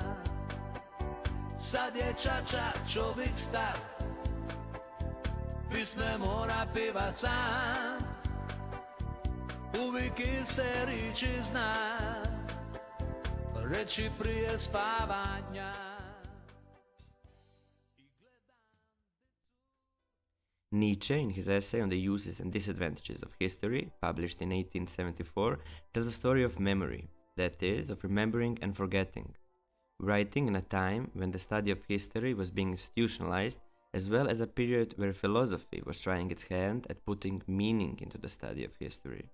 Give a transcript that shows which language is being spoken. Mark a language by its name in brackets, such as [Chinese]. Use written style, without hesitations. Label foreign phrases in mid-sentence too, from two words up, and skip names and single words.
[Croatian] Sad je čača čovjek star, pisme mora pivat sam, uvijek iste riči zna, reći prije spavanja. [English] Nietzsche, in his essay on the uses and disadvantages of history, published in 1874, tells the story of memory, that is, of remembering and forgetting. Writing in a time when the study of history was being institutionalized, as well as a period where philosophy was trying its hand at putting meaning into the study of history.